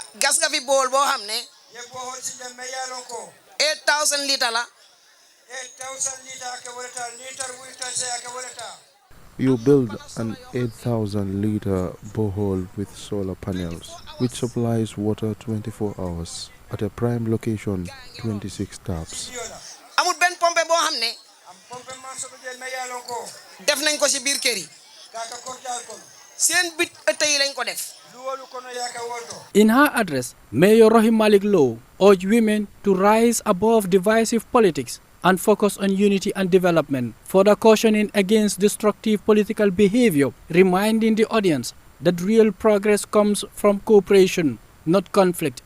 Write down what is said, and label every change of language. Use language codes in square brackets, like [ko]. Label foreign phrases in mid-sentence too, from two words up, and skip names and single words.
[wo] 8,000 litre la. [en] You build an 8,000-liter borehole with solar panels, which supplies water 24 hours. At a prime location, 26 taps. [wo] amul ben pompe bo xamne def nañ ko ci biir kër yi seen bit ëtte yi lañ ko def. [en] In her address, Mayor Rohim Malik Lowe urged women to rise above divisive politics and focus on unity and development, further cautioning against destructive political behavior, reminding the audience that real progress comes from cooperation, not conflict.